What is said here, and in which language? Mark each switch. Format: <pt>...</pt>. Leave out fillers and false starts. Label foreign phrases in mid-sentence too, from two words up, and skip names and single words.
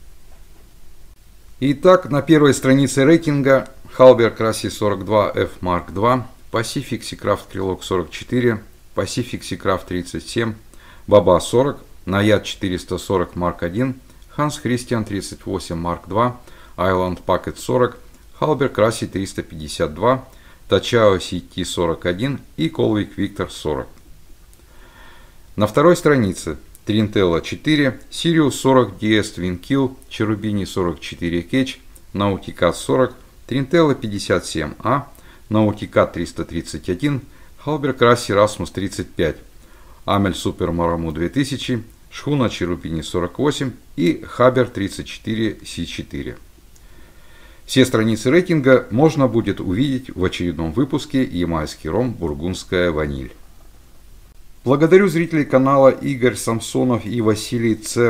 <ru>Итак, на первой странице рейтинга Halberg Crassi 42F Mark II, Pacific Seacraft Krylok 44, Pacific Seacraft 37, Баба-40, Наяд 440 Марк 1, Hans Christian 38 Марк 2, Island Packet 40, Halberg Crassi 352, Tachao CT 41 и Colwick Victor 40. На второй странице Trintella 4, Sirius 40 DS Twin Keel, Cherubini 44 Catch, Nautica 40, Trintella 57A, Nautica 331, Halberg Crassi Rasmus 35, Amel Super Maramu 2000, Шхуна Cherubini 48 и Хабер 34 C4. Все страницы рейтинга можно будет увидеть в очередном выпуске «Ямайский ром. Бургундская ваниль». Благодарю зрителей канала Игорь Самсонов и Василий Ц.</ru>